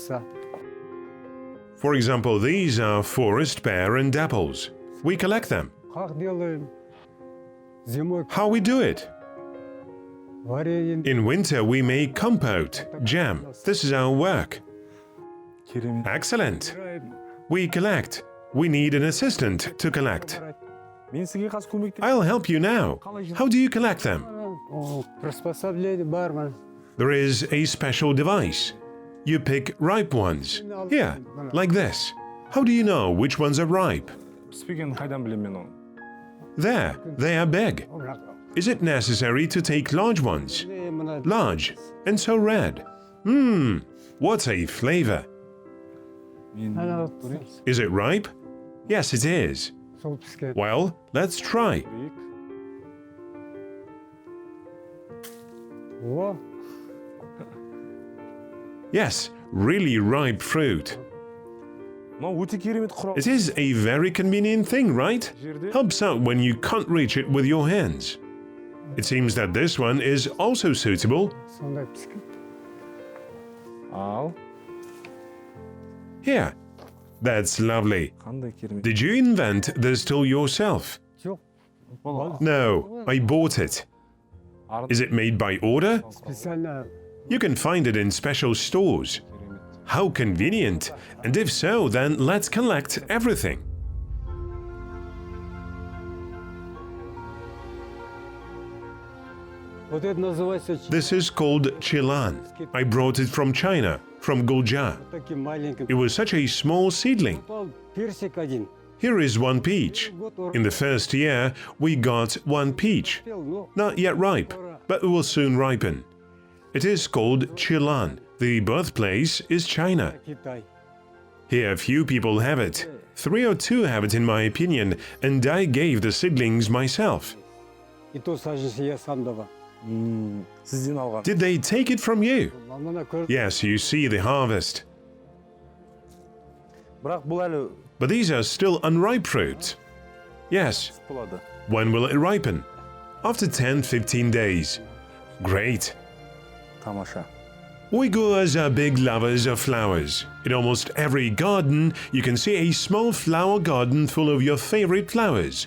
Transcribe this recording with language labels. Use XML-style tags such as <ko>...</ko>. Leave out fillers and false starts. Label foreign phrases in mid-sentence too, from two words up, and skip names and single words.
<en>For example, these are forest pear and apples. We collect them.</en> <ru>Как делаем? Зимой</ru> <en>How we do it?</en> <ru>варенье.</ru> <en>In winter, we make compote, jam. This is our work.</en> <kk>Керемет.</kk> <en>Excellent. We collect. We need an assistant to collect.</en> <kk>Мен сізге қазір көмектесемін.</kk> <en>I'll help you now. How do you collect them?</en> <kk>Приспособление бар ма?</kk> <en>There is a special device. You pick ripe ones. Here, like this. How do you know which ones are ripe?</en> <kk>Піспегенін қайдан білемін мен оны?</kk> <en>There, they are big. Is it necessary to take large ones? Large, and so red. What a flavor.</en> <kk>Мен</kk> <en>Is it ripe? Yes, it is.</en> <kk>Сол піскен.</kk> <en>Well, let's try.</en> <kk>көрейік. О,</kk> <en>Yes, really ripe fruit.</en> <kk>Мынау өте керемет құрал.</kk> <en>It is a very convenient thing, right?</en> <kk>Жерде</kk> <en>Helps out when you can't reach it with your hands. It seems that this one is also suitable.</en> <kk>сондай піскен. ал</kk> <en>Here. That's lovely.</en> <kk>қандай керемет.</kk> <en>Did you invent this tool yourself?</en> <kk>Жоқ, Бұл</kk> <en>No, I bought it.</en> <kk>арын</kk> <en>Is it made by order?</en> <ru>специально</ru> <en>You can find it in special stores.</en> <kk>керемет.</kk> <en>How convenient! And if so, then let's collect everything.</en> <ru>вот это называется</ru> <en>This is called chilan. I brought it from China, from Gulja.</en> <ru>таким маленьким.</ru> <en>It was such a small seedling.</en> <ru>Попал персик один.</ru> <en>Here is one peach. In the first year, we got one peach.</en> <ru>Ну,</ru> <en>Not yet ripe, but it will soon ripen. It is called chilan. The birthplace is China.</en> <ru>Китай.</ru> <en>Here, few people have it. 3 or 2 have it, in my opinion, and I gave the seedlings myself.</en> <ru>И то саженцы я сам давал.</ru> <kk>Сізден алған.</kk> <en>Did they take it from you?</en> <kk>Мына көріп,</kk> <en>Yes, you see the harvest.</en> <kk>Бірақ бұл әлі</kk> <en>But these are still unripe fruits. Yes,</en> <kk>болады.</kk> <en>when will it ripen? After 10-15 days. Great.</en> <kk>Тамаша.</kk> <en>Uyghurs are big lovers of flowers. In almost every garden, you can see a small flower garden full of your favorite flowers.</en>